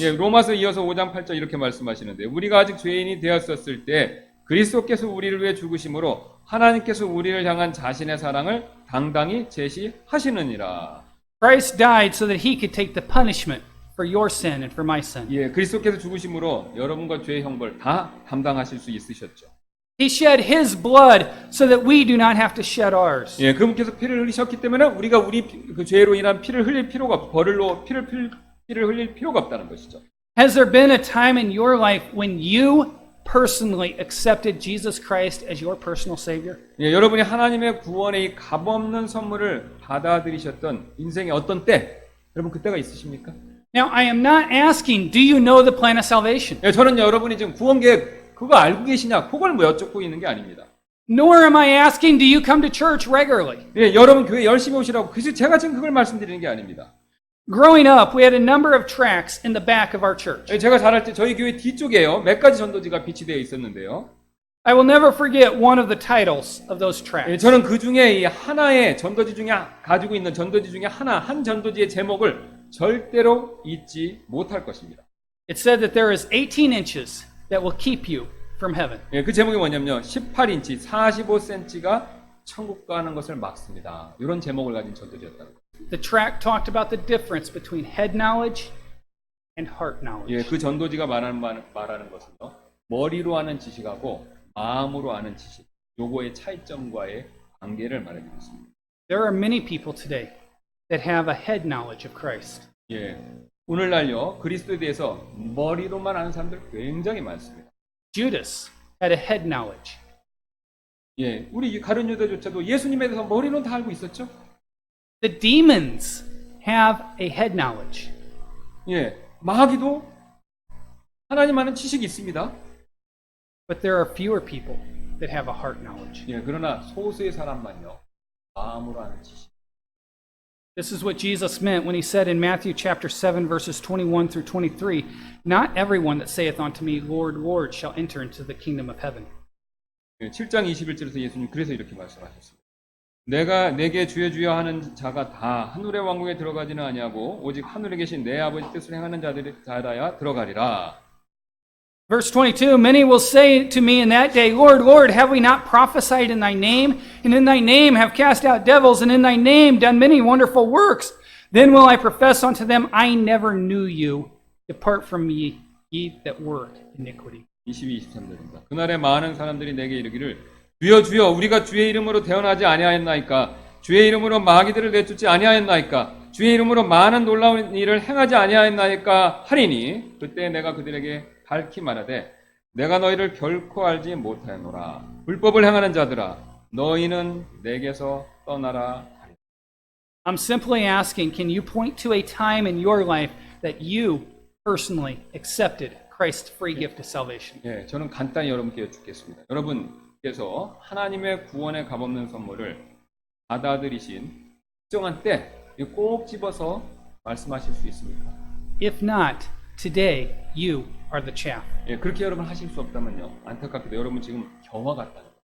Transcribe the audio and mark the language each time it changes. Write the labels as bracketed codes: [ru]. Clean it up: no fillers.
[ko] 예, 로마서 이어서 5장 8절 이렇게 말씀하시는데 우리가 아직 죄인이 되었었을 때 그리스도께서 우리를 위해 죽으심으로 하나님께서 우리를 향한 자신의 사랑을 당당히 제시하시느니라. [en] Christ died so that he could take the punishment for your sin and for my sin. [ko] 예, 그리스도께서 죽으심으로 여러분과 죄의 형벌 다 담당하실 수 있으셨죠. [en] He shed his blood so that we do not have to shed ours. [ko] 예, 그분께서 피를 흘리셨기 때문에 우리가 우리 그 죄로 인한 피를 흘릴 필요가 없, 벌을로 피를 흘릴 필요가 없다는 것이죠. [en] Has there been a time in your life when you personally accepted Jesus Christ as your personal Savior? [ko] 예, 여러분이 하나님의 구원의 이 값없는 선물을 받아들이셨던 인생의 어떤 때, 여러분 그때가 있으십니까? [en] Now, I am not asking, do you know the plan of salvation? [ko] 예, 저는 여러분이 지금 구원 계획 그거 알고 계시냐, 그걸 뭐 여쭙고 있는 게 아닙니다. [en] Nor am I asking, do you come to church regularly? [ko] 예, 여러분 교회 열심히 오시라고, 그래서 제가 지금 그걸 말씀드리는 게 아닙니다. [en] Growing up, we had a number of tracts in the back of our church. [ko] 예, 제가 자랄 때 저희 교회 뒤쪽에요, 몇 가지 전도지가 비치되어 있었는데요. [en] I will never forget one of the titles of those 예, tracts. [ko] 저는 그 중에 이 하나의 전도지 중에 가지고 있는 전도지 중에 한 전도지의 제목을 절대로 잊지 못할 것입니다. [en] It said that there is 18 inches that will keep you from heaven. [ko] 예, 그 제목이 뭐냐면요, 18인치, 45cm가 천국 가는 것을 막습니다. 이런 제목을 가진 전도지였다는 거예요. [en] The tract talked about the difference between head knowledge and heart knowledge. [ko] 예, 그 전도지가 말하는 것은요, 머리로 아는 지식하고 마음으로 아는 지식, 요거의 차이점과의 관계를 말해주고 있습니다. [en] There are many people today that have a head knowledge of Christ. [ko] 예, 오늘날요, 그리스도에 대해서 머리로만 아는 사람들 굉장히 많습니다. [en] Judas had a head knowledge. [ko] 예, 우리 가룟 유다조차도 예수님에 대해서 머리로는 다 알고 있었죠. [en] The demons have a head knowledge. [ko] 예, 마귀도 하나님 아는 지식이 있습니다. [en] But there are fewer people that have a heart knowledge. [ko] 예, 그러나 소수의 사람만요, 마음으로 아는 지식. [en] This is what Jesus meant when he said in Matthew chapter 7 verses 21 through 23, Not everyone that saith unto me, Lord, Lord, shall enter into the kingdom of heaven. [ko] 예, 7장 21절에서 예수님 그래서 이렇게 말씀하셨습니다. 내게 주여 주여 하는 자가 다 하늘의 왕국에 들어가지는 아니하고 오직 하늘에 계신 내 아버지 뜻을 행하는 자라야 들어가리라. [en] Verse 22, Many will say to me in that day, Lord, Lord, have we not prophesied in thy name? And in thy name have cast out devils, and in thy name done many wonderful works? Then will I profess unto them, I never knew you. Depart from me, ye that work iniquity. [ko] 22, 23절입니다. 그날에 많은 사람들이 내게 이르기를 주여 주여 우리가 주의 이름으로 태어나지 아니하였나이까? 주의 이름으로 마귀들을 내쫓지 아니하였나이까? 주의 이름으로 많은 놀라운 일을 행하지 아니하였나이까? 하리니 그때 내가 그들에게 밝히 말하되 내가 너희를 결코 알지 못하노라. 불법을 행하는 자들아 너희는 내게서 떠나라. [en] I'm simply asking, can you point to a time in your life that you personally accepted Christ's free gift of salvation? [ko] 예, 저는 간단히 여러분께 여쭙겠습니다. 여러분께서 하나님의 구원의 값없는 선물을 받아들이신 특정한 때 꼭 집어서 말씀하실 수 있습니까? [en] If not, today you are the chaff. [ko] 예, 그렇게 여러분 하실 수 없다면요. 안타깝게도 여러분 지금 경화 같다는 거예요.